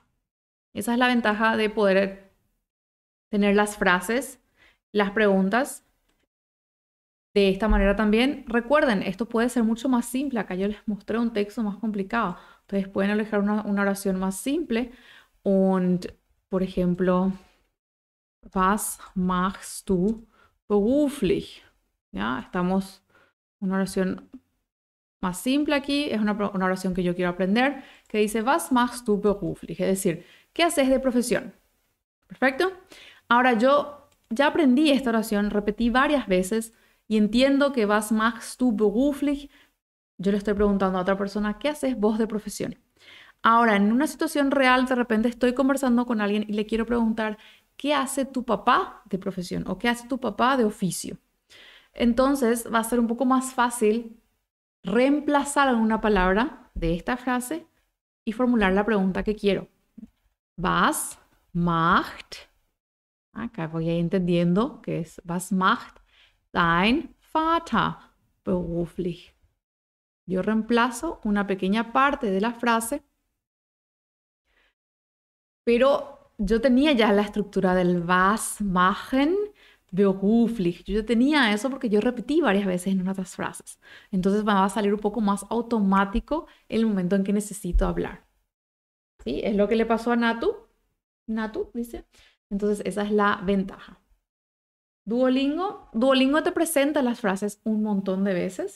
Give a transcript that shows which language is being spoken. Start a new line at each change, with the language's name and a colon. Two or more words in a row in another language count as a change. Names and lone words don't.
Spanish: Esa es la ventaja de poder tener las frases, las preguntas. De esta manera también, recuerden, esto puede ser mucho más simple. Acá yo les mostré un texto más complicado. Ustedes pueden elegir una oración más simple. Und, por ejemplo,
German: was machst du beruflich?
Spanish: ¿Ya? Estamos una oración más simple aquí. Es una oración que yo quiero aprender, que dice,
German: was machst du beruflich?
Spanish: Es decir, ¿qué haces de profesión? ¿Perfecto? Ahora yo ya aprendí esta oración, repetí varias veces y entiendo que
German: was machst du beruflich,
Spanish: yo le estoy preguntando a otra persona, ¿qué haces vos de profesión? Ahora, en una situación real, de repente estoy conversando con alguien y le quiero preguntar, ¿qué hace tu papá de profesión? ¿O qué hace tu papá de oficio? Entonces va a ser un poco más fácil reemplazar alguna palabra de esta frase y formular la pregunta que quiero.
German: Was macht,
Spanish: acá voy a ir entendiendo que es
German: was macht dein Vater beruflich.
Spanish: Yo reemplazo una pequeña parte de la frase, pero yo tenía ya la estructura del
German: was machen beruflich.
Spanish: Yo tenía eso porque yo repetí varias veces en otras frases. Entonces va a salir un poco más automático el momento en que necesito hablar. ¿Sí? Es lo que le pasó a Natu. Natu dice. Entonces esa es la ventaja. Duolingo te presenta las frases un montón de veces.